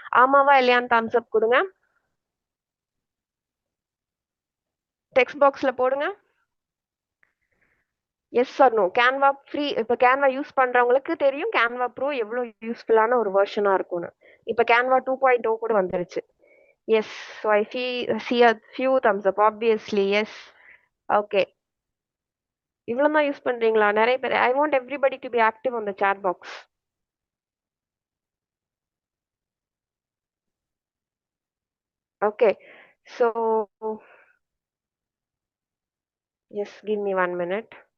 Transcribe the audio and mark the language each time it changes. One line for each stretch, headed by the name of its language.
Tamil: ஆமாவா இல்லையான்னு தம்ஸ் அப் கொடுங்க. டெக்ஸ்ட் பாக்ஸ்ல போடுங்க
English: Yes or no.
Tamil: Canva free, இப்போ கேன்வா யூஸ் பண்றவங்களுக்கு தெரியும் கேன்வா ப்ரோ எவ்வளோ யூஸ்ஃபுல்லான ஒரு வெர்ஷனா இருக்கும்னு. இப்போ கேன்வா 2.0 கூட வந்துருச்சு.
English: Yes, so I see a few thumbs up obviously.
Tamil: S, okay, இவ்வளோ தான் யூஸ் பண்றீங்களா நிறைய பேர்?
English: I want everybody to be active on the chat box. Okay, So just give me 1 minute.